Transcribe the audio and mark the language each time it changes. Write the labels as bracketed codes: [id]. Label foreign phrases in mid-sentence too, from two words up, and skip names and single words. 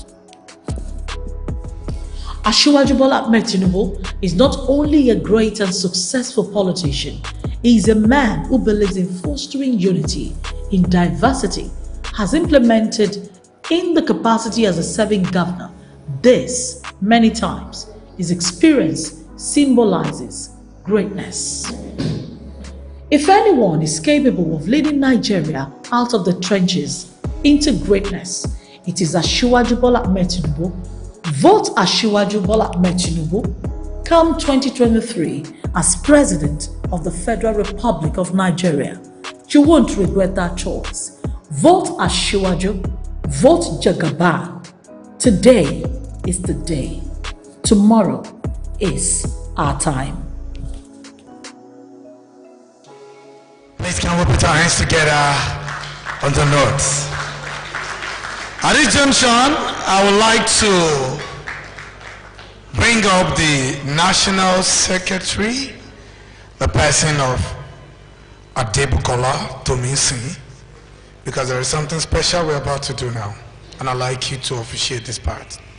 [en] Asiwaju Bola Ahmed Tinubu is not only a great and successful politician, he is a man who believes in fostering unity in diversity, has implemented in the capacity as a serving governor. This, many times, his experience symbolizes greatness. If anyone is capable of leading Nigeria out of the trenches into greatness, it is Asiwaju Bola Ahmed Tinubu. Vote Asiwaju Bola Ahmed Tinubu come 2023 as President of the Federal Republic of Nigeria. You won't regret that choice. Vote Asiwaju, vote Jagaban. Today is the day. Tomorrow is our time. Please can we put our hands together on the notes. At this junction, I would like to bring up the National Secretary, the person of Adebukola Tominsin, because there is something special we're about to do now, and I'd like you to officiate this part.